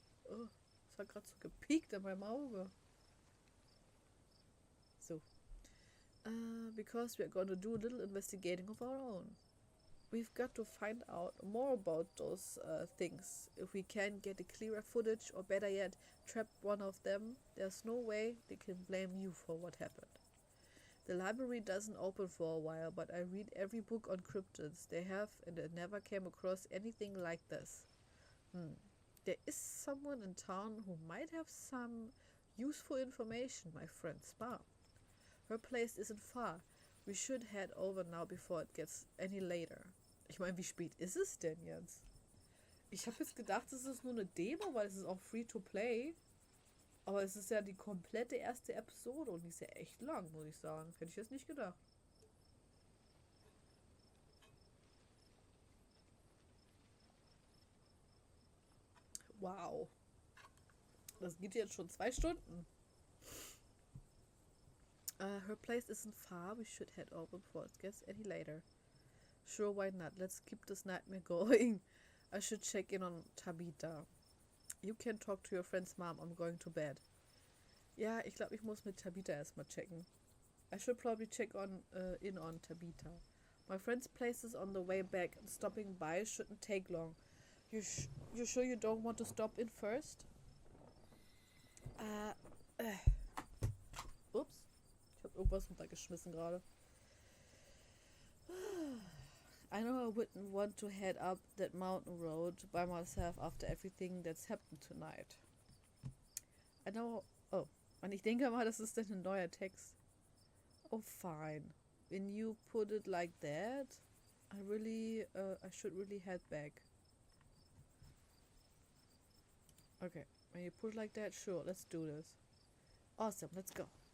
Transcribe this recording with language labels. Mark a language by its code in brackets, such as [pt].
[de] Oh, es hat gerade so gepiekt an meinem Auge. So. [en] Because we are going to do a little investigating of our own. We've got to find out more about those things. If we can get a clearer footage, or better yet, trap one of them, there's no way they can blame you for what happened. The library doesn't open for a while, but I read every book on cryptids they have, and I never came across anything like this. There is someone in town who might have some useful information, my friend's mom. Her place isn't far. We should head over now before it gets any later. [de] Ich meine, wie spät ist es denn jetzt? Ich habe jetzt gedacht, es ist nur eine Demo, weil es ist auch [en] free to play. [de] Aber es ist ja die komplette erste Episode und die ist ja echt lang, muss ich sagen. Hätte ich jetzt nicht gedacht. Wow. Das geht jetzt schon 2 Stunden. [en] Her place isn't far. We should head over before it gets any later. Sure, why not? Let's keep this nightmare going. I should check in on Tabitha. You can talk to your friend's mom. I'm going to bed. [de] Ja, ich glaube, ich muss mit Tabitha erstmal checken. [en] I should probably check in on Tabitha. My friend's place is on the way back, and stopping by shouldn't take long. You sure you don't want to stop in first? [de] Ups. Ich habe irgendwas runtergeschmissen gerade. [en] I know I wouldn't want to head up that mountain road by myself after everything that's happened tonight. I know... [de] Oh, und ich denke mal, das ist dann ein neuer Text. [en] Oh, fine. When you put it like that, I should really head back. Okay, when you put it like that, sure, let's do this. Awesome, let's go.